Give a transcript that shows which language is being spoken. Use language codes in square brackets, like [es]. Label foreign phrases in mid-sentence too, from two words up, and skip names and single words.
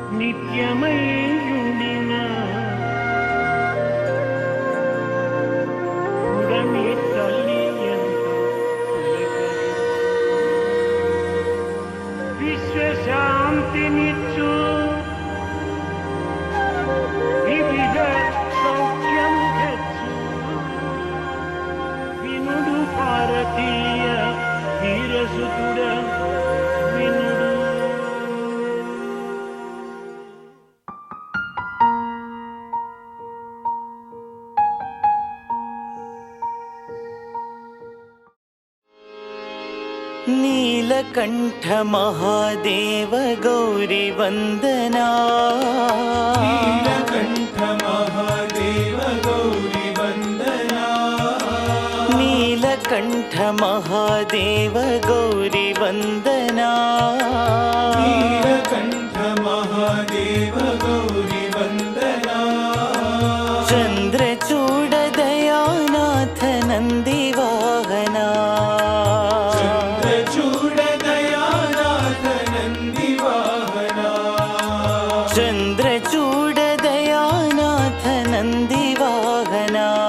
[te] నిత్యమయుడిన ఉడమి తల్లి ఎంత విశ్వశాంతినిచ్చు వివిధ సౌఖ్యము హెచ్చు వినుడు భారతీయ వీరసుతుడ వినుడు. [hi] नीलकंठ महादेव गौरी वंदना, नीलकंठ महादेव गौरी वंदना, नीलकंठ महादेव गौरी वंदना, नीलकंठ महादेव गौरी वंदना, चंद्रचूड दयानाथ नंदी वाहना, चंद्रचूड दयानाथ नंदी वाहना, चंद्रचूड दयानाथ नंदी वाहना,